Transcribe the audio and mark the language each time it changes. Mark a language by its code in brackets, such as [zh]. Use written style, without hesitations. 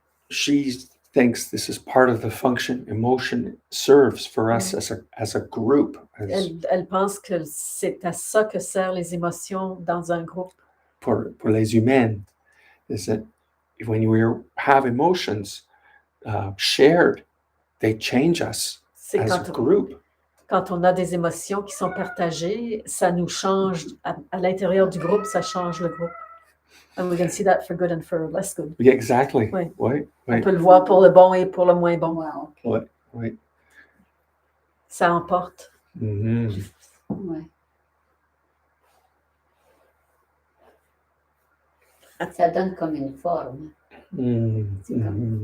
[en] She thinks this is part of the function emotion serves for us as a group. [fr] Elle pense que c'est à ça que servent les émotions dans un groupe. Pour les humains, [en] is that when we have emotions shared, they change us as a group. [fr] Quand on a des émotions qui sont partagées, ça nous change à l'intérieur du groupe, ça change le groupe. [en] And we can see that for good and for less good. Yeah, exactly. [fr] Oui. Oui. On peut le voir pour le bon et pour le moins bon. Wow. Oui. Oui. Ça emporte. Mm-hmm. Ouais. Ça donne comme une forme. Mm-hmm.